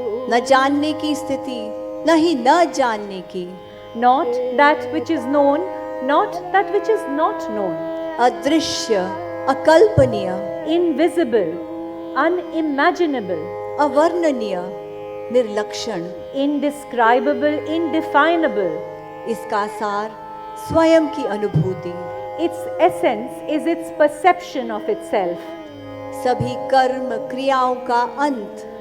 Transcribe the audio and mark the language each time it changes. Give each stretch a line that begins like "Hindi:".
Hindi: न जानने की स्थिति, न ही न जानने की,
English: not that which is known, not that which is not known,
Hindi: अदृश्य, अकल्पनीय,
English: invisible, unimaginable,
Hindi: अवर्णनीय, निर्लक्षण,
English: indescribable, indefinable.
Hindi: इसका सार स्वयं की अनुभूति,
English: Its essence is its perception of itself.
Hindi: सभी कर्म क्रियाओं का अंत,